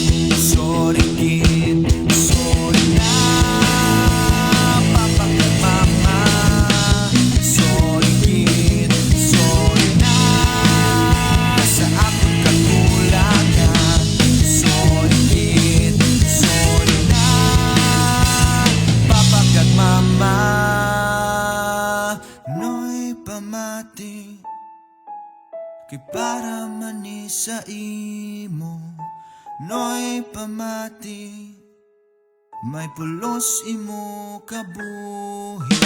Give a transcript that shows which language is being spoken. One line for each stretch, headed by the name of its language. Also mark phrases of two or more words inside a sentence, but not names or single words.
Filipino: Sorry din, sorry na papa at mama. Sorry din, sorry na sa aking kakulangan. Sorry din, sorry na papa at mama.
Hiligaynon: Noy pamati kay para mani sa imo. Noy pamati may pulos imo kabuhi.